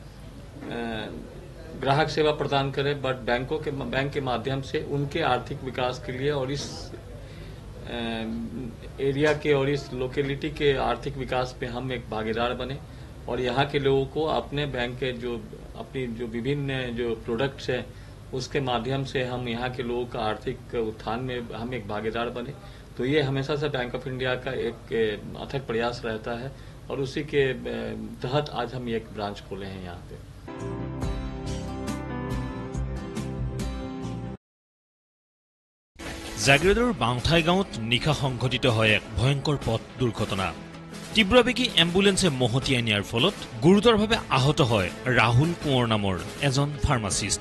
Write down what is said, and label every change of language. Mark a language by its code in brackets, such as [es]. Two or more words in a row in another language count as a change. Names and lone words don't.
[hi] ग्राहक सेवा प्रदान करें बट बैंक के माध्यम से उनके आर्थिक विकास के लिए और इस एरिया के और इस लोकेलिटी के आर्थिक विकास में हम एक भागीदार बने और यहाँ के लोगों को अपने बैंक के अपनी जो विभिन्न जो प्रोडक्ट्स हैं उसके माध्यम से हम यहाँ के लोगों का आर्थिक उत्थान में हम एक भागीदार बने। तो ये हमेशा से बैंक ऑफ इंडिया का एक अथक प्रयास रहता है और उसी के तहत आज हम एक ब्रांच खोले हैं यहाँ पे। [as] জাগিৰোডৰ বাউঠাই গাঁৱত নিশা সংঘটিত হয় এক ভয়ংকৰ পথ দুৰ্ঘটনা। তীব্ৰবেগী এম্বুলেন্সে মহতিয়াই নিয়াৰ ফলত গুৰুতৰভাৱে আহত হয় ৰাহুল কোঁৱৰ নামৰ এজন ফাৰ্মাচিষ্ট।